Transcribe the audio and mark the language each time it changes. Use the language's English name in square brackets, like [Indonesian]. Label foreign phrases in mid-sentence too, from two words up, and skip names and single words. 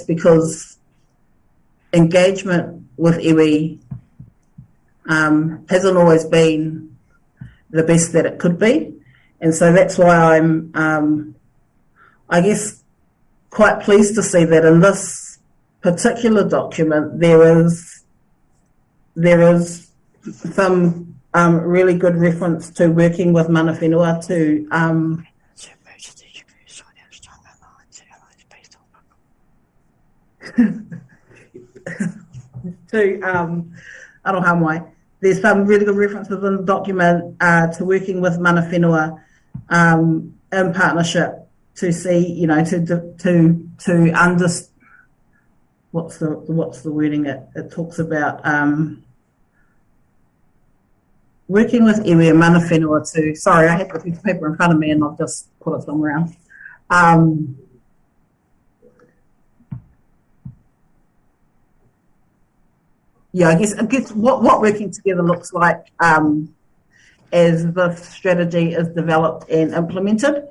[English] because engagement with iwi hasn't always been the best that it could be, and so that's why I'm, I guess, quite pleased to see that in this particular document there is some really good reference to working with [Māori] mana whenua [English] to [Māori] aroha mai. [English] There's some really good references in the document to working with [Māori] mana whenua [English] in partnership to see, you know, to understand what's the wording it talks about. Working with iwi and [Māori] mana whenua [English] to, sorry, I had the piece of paper in front of me and I've just put it somewhere else. Yeah, I guess what working together looks like as the strategy is developed and implemented.